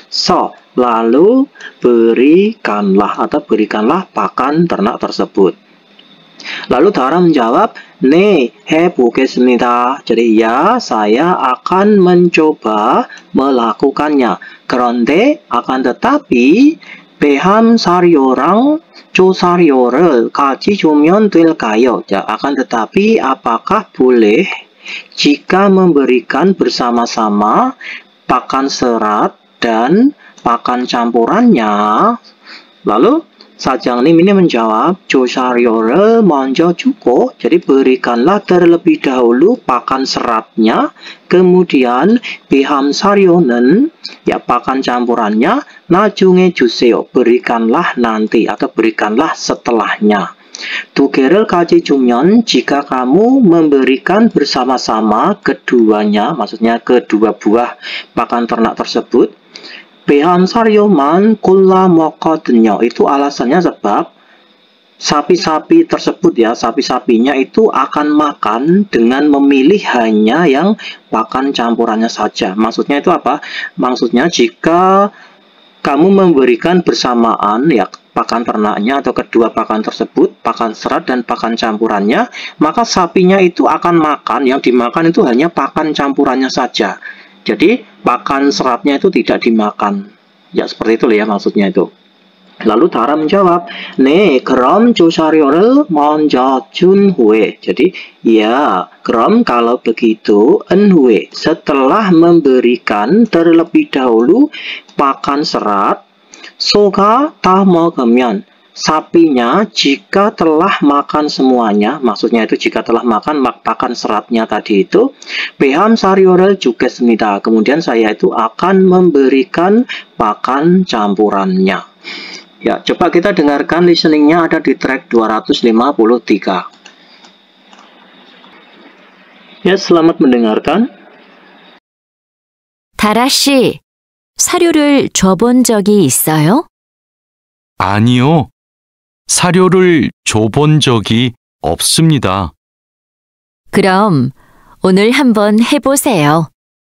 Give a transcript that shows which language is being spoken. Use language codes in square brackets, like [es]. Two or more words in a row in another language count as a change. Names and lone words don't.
[id] Lalu berikanlah atau berikanlah pakan ternak tersebut. Lalu Tara menjawab, [ko] 네, 해보겠습니다. [id] Jadi ya, saya akan mencoba melakukannya. [ko] 그런데 [id] akan tetapi [ko] 배함 사료랑 조사료를 같이 주면 될까요? [id] Ya, akan tetapi apakah boleh jika memberikan bersama-sama pakan serat dan pakan campurannya? Lalu 사장님 ini menjawab, [ko] 조사료를 먼저 주고, [id] jadi berikanlah terlebih dahulu pakan seratnya, kemudian [ko] 배함 사료는 [id] ya pakan campurannya [ko] 나중에 주세요, [id] berikanlah nanti atau berikanlah setelahnya. [ko] 두 개를 같이 주면, [id] jika kamu memberikan bersama-sama keduanya, maksudnya kedua buah pakan ternak tersebut, [ko] 배함 사료만 골라 먹거든요. [id] Itu alasannya sebab sapi-sapi tersebut ya, sapi-sapinya itu akan makan dengan memilih hanya yang pakan campurannya saja. Maksudnya itu apa? Maksudnya jika kamu memberikan bersamaan ya pakan ternaknya atau kedua pakan tersebut, pakan serat dan pakan campurannya, maka sapinya itu akan makan, yang dimakan itu hanya pakan campurannya saja. Jadi pakan seratnya itu tidak dimakan. Ya seperti itu ya maksudnya itu. Lalu Tara menjawab, [ko] 네, 그럼 조사료를 먼저 준 후에. [id] Jadi ya, 그럼 kalau begitu, enhue, setelah memberikan terlebih dahulu pakan serat, [ko] 소가 다 먹으면, [id] sapinya jika telah makan semuanya, maksudnya itu jika telah makan pakan seratnya tadi itu, [ko] 배함 사료를 주겠습니다. [id] Kemudian saya itu akan memberikan pakan campurannya. Ya, coba kita dengarkan listeningnya, ada di track 253. Ya, selamat mendengarkan. [ko] 다라 씨, 사료를 줘본 적이 있어요? 아니요. 사료를 줘본 적이 없습니다. 그럼 오늘 한번 해보세요.